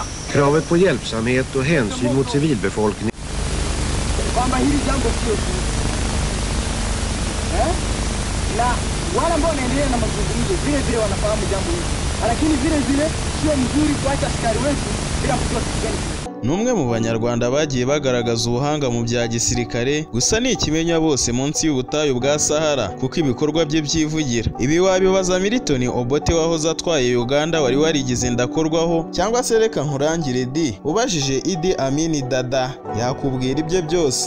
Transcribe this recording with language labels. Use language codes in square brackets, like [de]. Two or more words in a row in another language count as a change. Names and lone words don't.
[sv] kravet på hjälpsamhet och hänsyn mot civilbefolkningen. [sw] Kwamba hili jambo sio tu na wale ambao wanaendelea na mazungumzo vile vile wanafahamu jambo hili, lakini vile vile sio mzuri kuacha askari wetu bila kujua kitu gani. [rw] Numwe mu banyarwanda bagiye bagaragaza ubuhanga mu bya gisirikare, gusa ni ikimenya bose munsi y'ubutayu bwa Sahara kuko ibikorwa bye byivugira. Ibi wabibaza Milton Obote wahoze atwaye Uganda wari warigize ndakorwaho, cyangwa se reka nkurangire di ubajije Idi Amin Dada yakubwira ibye byose.